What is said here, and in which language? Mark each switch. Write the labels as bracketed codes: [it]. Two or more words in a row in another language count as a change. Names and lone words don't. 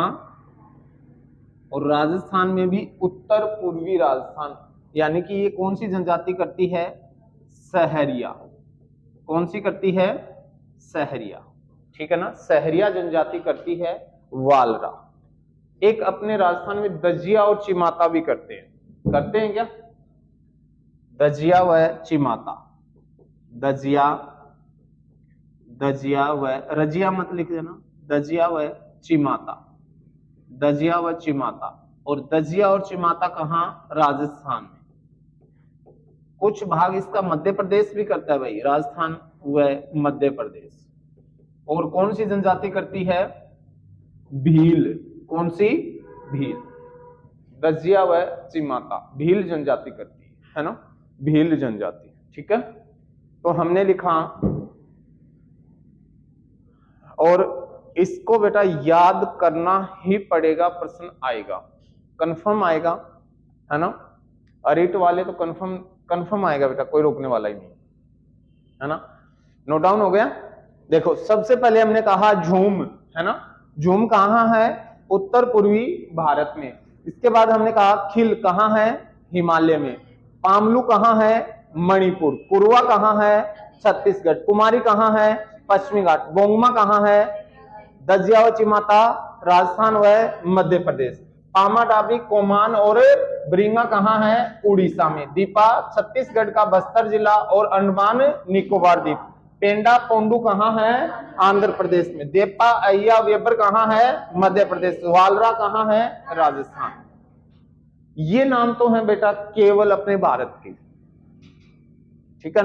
[hi] और राजस्थान में भी उत्तर पूर्वी राजस्थान, यानी कि ये कौन सी जनजाति करती है? सहरिया। कौन सी करती है? सहरिया, ठीक है ना। सहरिया जनजाति करती है वालरा। एक अपने राजस्थान में दजिया और चिमाता भी करते हैं क्या? दजिया व चिमाता, दजिया, दजिया व रजिया मत लिख देना, दजिया व चिमाता, दजिया व चिमाता। और दजिया और चिमाता कहाँ? राजस्थान में। कुछ भाग इसका मध्य प्रदेश भी करता है भाई, राजस्थान व मध्य प्रदेश। और कौन सी जनजाति करती है? भील। कौन सी? भील। दजिया व चिमाता भील जनजाति करती है ना, भील जनजाति, ठीक है। तो हमने लिखा, और इसको बेटा याद करना ही पड़ेगा, प्रश्न आएगा, कंफर्म आएगा, है ना। अरिट वाले तो कंफर्म आएगा बेटा, कोई रोकने वाला ही नहीं, है ना। [en] note down [hi] हो गया? देखो सबसे पहले हमने कहा झूम, है ना। झूम कहाँ है? उत्तर पूर्वी भारत में। इसके बाद हमने कहा खिल कहाँ है? हिमालय में। पामलू कहाँ है? मणिपुर। कुरवा कहाँ है? छत्तीसगढ़। कुमारी कहाँ है? पश्चिमी घाट। गोंगमा कहाँ है? दजिया व चिमाता राजस्थान व मध्य प्रदेश। पामा डाबी, कोमान और ब्रिंगा कहाँ है? उड़ीसा में। दीपा छत्तीसगढ़ का बस्तर जिला और अंडमान निकोबार द्वीप। पेंडा पोंडू कहाँ है? आंध्र प्रदेश में। देपा अय्या वेबर कहाँ है? मध्य प्रदेश। वालरा कहाँ है? राजस्थान। ये नाम तो है बेटा केवल अपने भारत के, ठीक है ना।